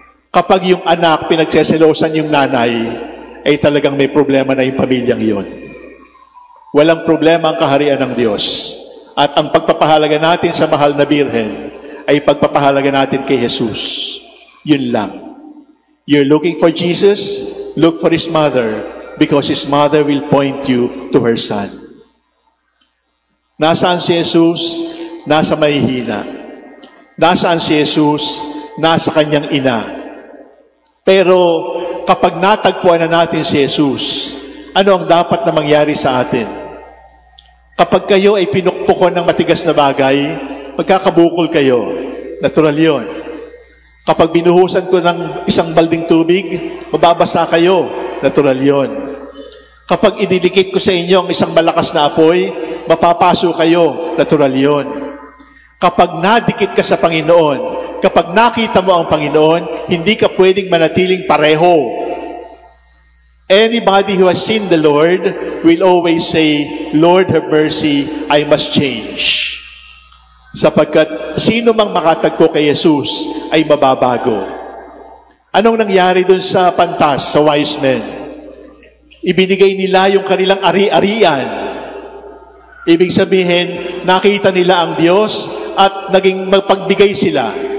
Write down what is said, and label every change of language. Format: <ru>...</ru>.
<tl>Kapag yung anak, pinagseselosan yung nanay, ay talagang may problema na yung pamilyang iyon. Walang problema ang kaharian ng Diyos. At ang pagpapahalaga natin sa Mahal na Birhen ay pagpapahalaga natin kay Jesus. Yun lang.</tl> <en>You're looking for Jesus, look for His mother, because His mother will point you to her Son.</en> <tl>Nasaan si Jesus? Nasa mahihina. Nasaan si Jesus? Nasa kanyang ina. Pero kapag natagpuan na natin si Jesus, ano ang dapat na mangyari sa atin? Kapag kayo ay pinukpukon ng matigas na bagay, magkakabukol kayo. Natural yun. Kapag binuhusan ko ng isang balding tubig, mababasa kayo. Natural yun. Kapag idilikit ko sa inyo ang isang malakas na apoy, mapapaso kayo. Natural yun. Kapag nadikit ka sa Panginoon, kapag nakita mo ang Panginoon, hindi ka pwedeng manatiling pareho.</tl> <en>Anybody who has seen the Lord will always say, Lord, have mercy, I must change.</en> <tl>Sapagkat sino mang makatagpo kay Jesus ay mababago. Anong nangyari dun sa pantas, sa</tl> <en>wise men?</en> <tl>Ibinigay nila yung kanilang ari-arian. Ibig sabihin, nakita nila ang Diyos at naging magpagbigay sila.</tl>